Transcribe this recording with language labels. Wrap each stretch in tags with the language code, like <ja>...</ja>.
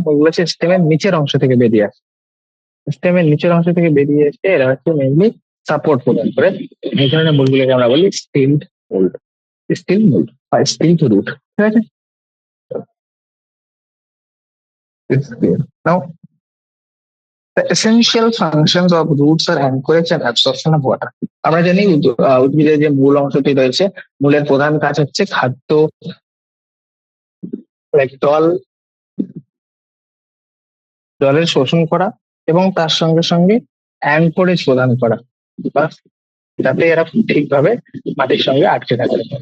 <bn>মূলগুলো হচ্ছে স্টেমের নিচের অংশ থেকে বেরিয়ে আসে, স্টেমের নিচের অংশ থেকে বেরিয়ে এসে এরা হচ্ছে মেইনলি সাপোর্ট প্রদান করে। এই ধরনের মূলগুলোকে আমরা বলি স্টেলড মূল, স্টিল মূল বা স্টেলড রুট। ঠিক আছে,</bn> <en>it's clear. Now, the essential functions of roots are anchorage and absorption of water.</en> <bn>আমরা জানি উদ্ভিদের যে মূল অংশটি রয়েছে, মূলের প্রধান কাজ হচ্ছে খাদ্য, জল, জলের শোষণ করা এবং তার সঙ্গে সঙ্গে অ্যাঙ্করেজ প্রদান করা, বা যাতে এরা ঠিকভাবে মাটির সঙ্গে আটকে থাকে।</bn>